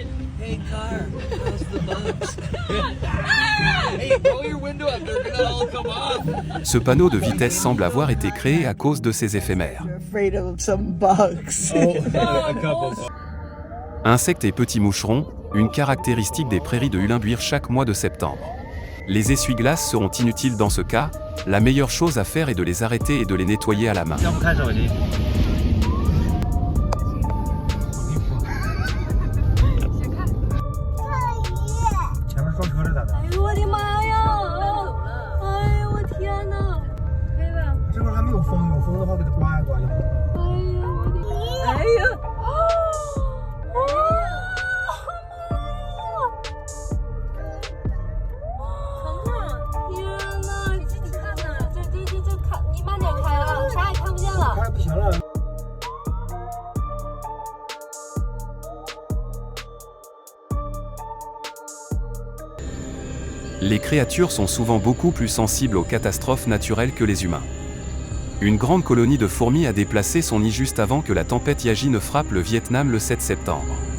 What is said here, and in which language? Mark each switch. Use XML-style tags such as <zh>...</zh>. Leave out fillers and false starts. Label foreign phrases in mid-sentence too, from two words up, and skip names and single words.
<en>Hey car, how's the bugs? Hey, roll your window up, they're gonna all come off!</en> <fr>Ce panneau de vitesse semble avoir été créé à cause de ces éphémères.</fr> <en>You're afraid of some bugs. A couple.</en> <fr>Insectes et petits moucherons, une caractéristique des prairies de Hulinbuir chaque mois de septembre. Les essuie-glaces seront inutiles dans ce cas, la meilleure chose à faire est de les arrêter et de les nettoyer à la main.</fr> <zh>要不看手机？ 前面撞车了咋的？哎呦我的妈呀！哎呦我天哪！可以吧？这块还没有风，有风的话给它刮一刮就好了。哎呦我的！哎呀！天哪！你看呐，这看，你慢点开啊，啥也看不见了。快不行了。</zh> <fr>Les créatures sont souvent beaucoup plus sensibles aux catastrophes naturelles que les humains. Une grande colonie de fourmis a déplacé son nid juste avant que la tempête Yagi ne frappe le Vietnam le 7 septembre.</fr>